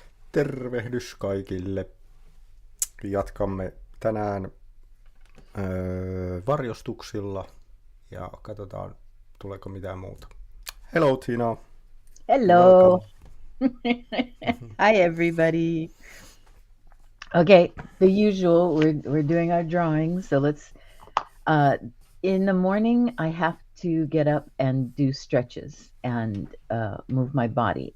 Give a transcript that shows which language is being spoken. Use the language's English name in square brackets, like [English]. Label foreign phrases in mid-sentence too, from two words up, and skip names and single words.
[Finnish] Tervehdys kaikille. Jatkamme tänään varjostuksilla ja katsotaan tuleeko mitään muuta. [English] Hello Tina. Hello. Hi everybody. Okay, the usual, we're doing our drawings. So let's, in the morning I have to get up and do stretches and move my body.